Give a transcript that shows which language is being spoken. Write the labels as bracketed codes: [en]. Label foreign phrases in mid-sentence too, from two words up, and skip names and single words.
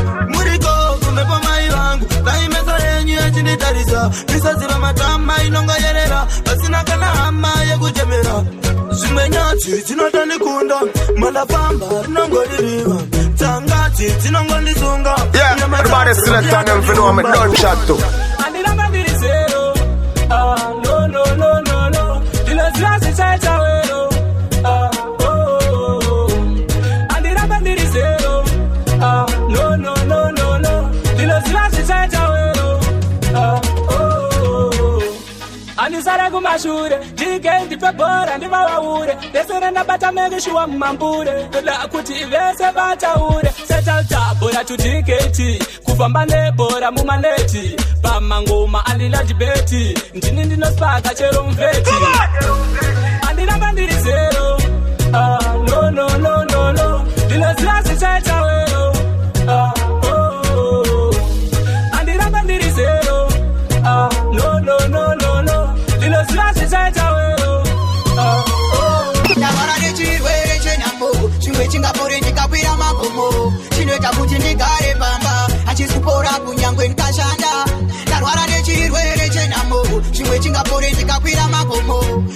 [sn] Muriko kumhepo mai vangu. Dai meso yenyu echinditarisa. Misodzi pamatama inongoyerera. Pasina kana hama yekuchemera. Zvimwe nyatsi dzinotondikunda. Mandafamba rinongoririva. Tsangadzi dzinongondisunga. [en] Yeah, everybody select on them for know me, don't chat to. [sn] Andilamba ndiri zero. [en] Ah, no, no, no, no, no. [sn] Ndinoziva zvichaita wero. Ah, oh, oh, oh. Andilamba ndiri zero. [en] Ah, no, no, no, no, no. [sn] Ndinoziva zvichaita wero. Ah, oh, oh, oh. Andisare kumashure, ndike ndipe bhora ndivavaure. Ndese randabata [en] make sure [sn] mumambure. Ndoda kuti vese vataure. Settle tab, bhora to D K T. Kufamba nebhora mumaneti. Pamangoma andina debate. Ndini ndinosipaka chero mveti. Andilamba ndiri zero. [en] Ah, no, no, no, no, no. [sn] Ndinoziva zvichaita wero. Ah, oh, oh, oh. Andilamba ndiri zero. [en] Ah, no, no, no, no, no. [sn] Ndinoziva zvichaita wero. Ah, oh, oh. Ndarwara nechirwere chenhamo, chimwe chingapore ndikakwira magomo. Chinoita kuti ndigare pamba, hachisi kupora kunyangwe ndikashanda. Ndarwara nechirwere chenhamo, chimwe chingapore ndikakwira magomo.